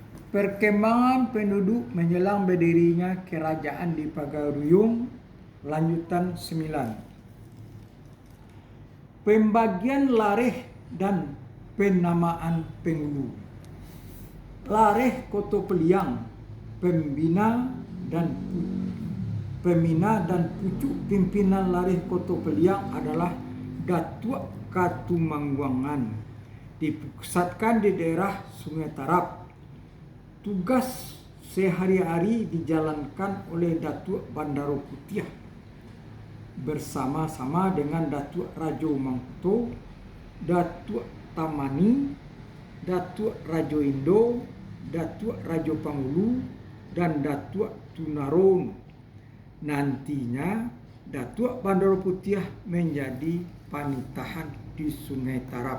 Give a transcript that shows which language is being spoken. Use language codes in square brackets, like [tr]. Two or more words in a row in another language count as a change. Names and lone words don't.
[id] Perkembangan penduduk menjelang berdirinya kerajaan di Pagaruyung, lanjutan 9. Pembagian Lareh dan penamaan penghulu. Lareh Koto Peliang, pembina dan pucuk pimpinan Lareh Koto Peliang adalah Datuk Katumangguangan, dipusatkan di daerah Sungai Tarap. Tugas sehari-hari dijalankan oleh Datuk Bandaro Putiah bersama-sama dengan Datuk Rajo Mangkuto, Datuk Tamani, Datuk Rajo Indo, Datuk Rajo Panghulu, dan Datuk Tunaron. Nantinya Datuk Bandaro Putiah menjadi panitahan di Sungai Tarap.